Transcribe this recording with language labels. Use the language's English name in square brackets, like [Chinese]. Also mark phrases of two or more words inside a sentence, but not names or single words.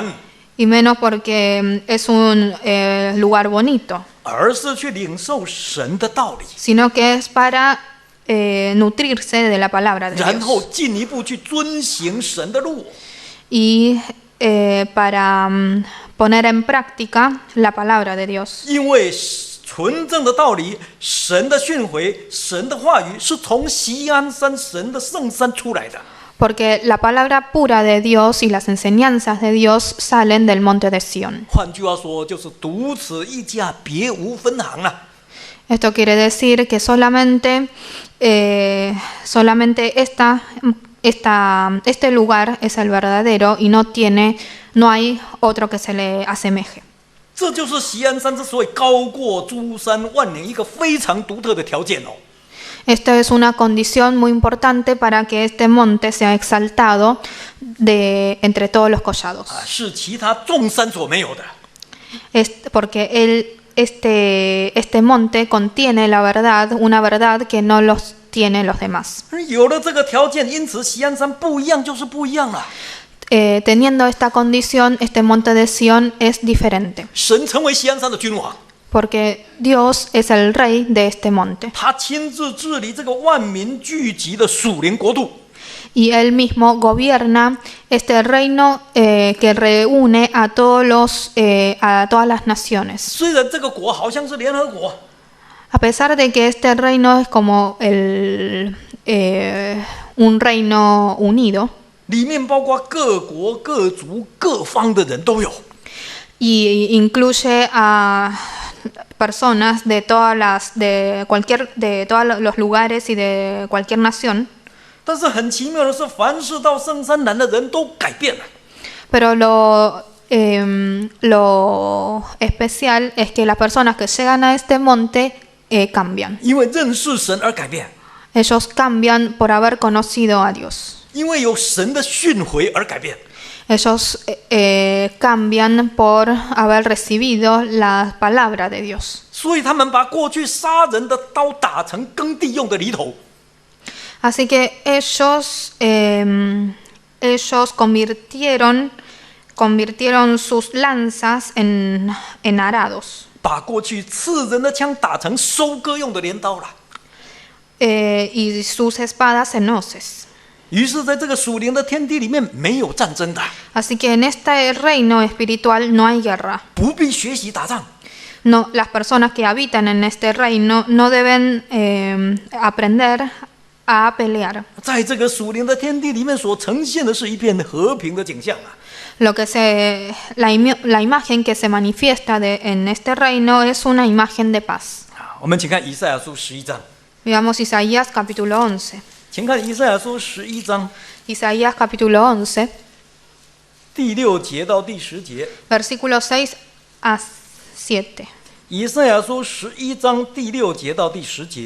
[Spanish] y menos porque es un lugar bonito, [Chinese] 而是去领受神的道理， [Spanish] sino que es para nutrirse de la palabra de [Chinese] 然后 [Spanish] Dios [Chinese] 进一步去遵行神的路。 [Spanish] y para poner en práctica la palabra de Dios. [Chinese] 因为纯正的道理，神的训诲，神的话语是从锡安山神的圣山出来的。 [Spanish] Porque la palabra pura de Dios y las enseñanzas de Dios salen del monte de Sión. [Chinese] 换句话说，就是独此一家，别无分行啊。 [Spanish] Esto quiere decir que solamente este lugar es el verdadero y no hay otro que se le asemeje. [Chinese] 这就是锡安山之所以高过诸山万岭一个非常独特的条件哦。 [Spanish] Esto es una condición muy importante para que este monte sea exaltado entre todos los collados. [Chinese] 是其他众山所没有的。 [Spanish] Porque este monte contiene la verdad, una verdad que no los tiene los demás. [Chinese] 有了这个条件，因此锡安山不一样就是不一样了。 [Spanish] Teniendo esta condición, este monte de Sión es diferente. [Chinese] 神成为锡安山的君王， [Spanish] Porque Dios es el rey de este monte. [Chinese] 他亲自治理这个万民聚集的属灵国度。 [Spanish] Y él mismo gobierna este reino que reúne a todas las naciones. [Chinese] 虽然这个国好像是联合国， [Spanish] A pesar de que este reino es como un reino unido, [Chinese] 里面包括各国、各族、各方的人都有。 [Spanish] y incluye a personas de todos los lugares y de cualquier nación. [Chinese] 但是很奇妙的是，凡是到圣山南的人都改变了。 [Spanish] Pero lo especial es que las personas que llegan a este monte cambian. [Chinese] 因为认识神而改变， [Spanish] Ellos cambian por haber conocido a Dios. [Chinese] 因为有神的训诲而改变。 [Spanish] Ellos cambian por haber recibido la palabra de Dios. [Chinese] 所以他们把过去杀人的刀打成耕地用的犁头， [Spanish] Así que ellos convirtieron sus lanzas en arados. [Chinese] 把过去刺人的枪打成收割用的镰刀了。 [Spanish] Y sus espadas en hoces. [Chinese] 于是，在这个属灵的天地里面，没有战争的， [Spanish] Así que en este reino espiritual no hay guerra. [Chinese] 不必学习打仗。 [Spanish] No, las personas que habitan en este reino no deben aprender a pelear. [Chinese] 在这个属灵的天地里面所呈现的是一片和平的景象啊！ [Spanish] La imagen que se manifiesta en este reino es una imagen de paz. [Chinese] 我们请看以赛亚书11章， [Spanish] Veamos Isaías capítulo 11. [Chinese] 请看以赛亚书11章 [Spanish] Isaías capítulo 11, [Chinese] 第6节到第10节。 [Spanish] versículos 6 a 7. [Chinese] 以赛亚书11章第6节到第10节。